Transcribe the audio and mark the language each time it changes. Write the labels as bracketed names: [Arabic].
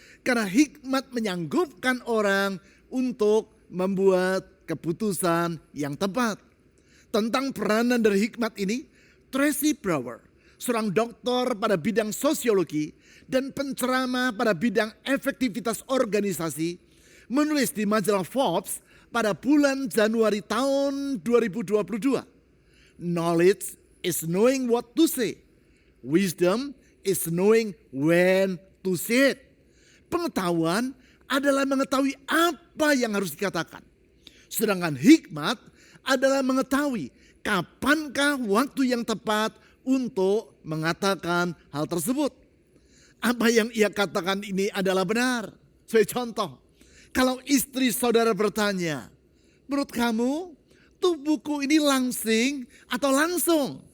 [Indonesian] Karena hikmat menyanggupkan orang untuk membuat keputusan yang tepat. Tentang peranan dari hikmat ini, Tracy Brower, seorang doktor pada bidang sosiologi dan penceramah pada bidang efektivitas organisasi, menulis di majalah Forbes pada bulan Januari tahun 2022. [English] Knowledge is knowing what to say. Wisdom is knowing when to say it. [Indonesian] Pengetahuan adalah mengetahui apa yang harus dikatakan. Sedangkan hikmat adalah mengetahui kapankah waktu yang tepat untuk mengatakan hal tersebut. Apa yang ia katakan ini adalah benar. Sebagai contoh, kalau istri saudara bertanya, menurut kamu tubuhku ini langsing atau langsung?